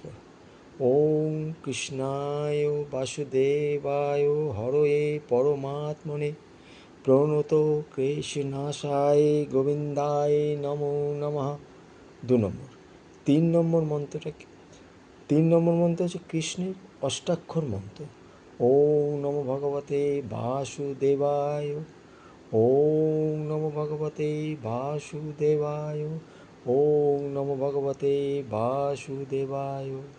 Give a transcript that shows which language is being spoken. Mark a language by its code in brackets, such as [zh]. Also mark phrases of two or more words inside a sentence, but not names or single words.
[sa] ওম কৃষ্ণায় বাসুদেবায় হরয়ে পরমাত্মনে প্রণত ক্লেশনাশায় গোবিন্দায় নমো নমঃ। [bn] 2 নম্বর। 3 নম্বর মন্ত্রটা কি? 3 নম্বর মন্ত্র হচ্ছে কৃষ্ণের অষ্টাক্ষর মন্ত্র। [sa] ওম নমো ভগবতে বাসুদেবায়, ওম নমো ভগবতে বাসুদেবায়, ওম নমো ভগবতে বাসুদেবায়।